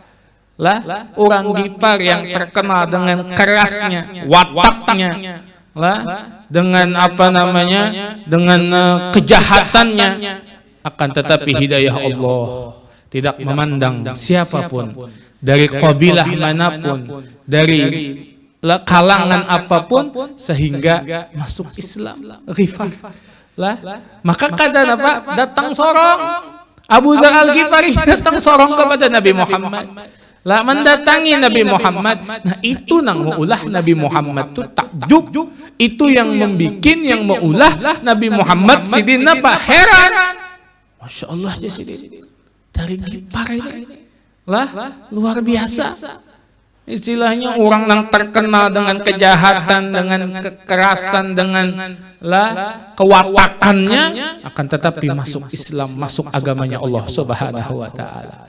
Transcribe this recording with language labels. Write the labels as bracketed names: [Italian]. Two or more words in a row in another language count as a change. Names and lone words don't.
[Indonesian] Lah orang Ghifar yang terkenal dengan kerasnya wataknya lah dengan apa namanya dengan kejahatannya, akan tetapi hidayah Allah tidak memandang siapapun dari kabilah manapun, dari kalangan apapun sehingga masuk Islam. Ghifar lah maka kadang apa datang sorong Abu Dzar Al-Ghifari datang sorong kepada Nabi Muhammad lah mendatangi Nabi Muhammad. [Banjar] Nah itu nang maulah Nabi Muhammad itu takjub, itu yang membikin yang maulah Nabi Muhammad sidin apa heran. [Arabic] ما شاء الله [Indonesian] ya sidin dari Ghifar ini lah luar biasa. Istilahnya orang yang terkenal dengan kejahatan, dengan kekerasan, dengan lah kewatakannya, akan tetapi masuk Islam, masuk agamanya Allah [Arabic] سبحانه وتعالى.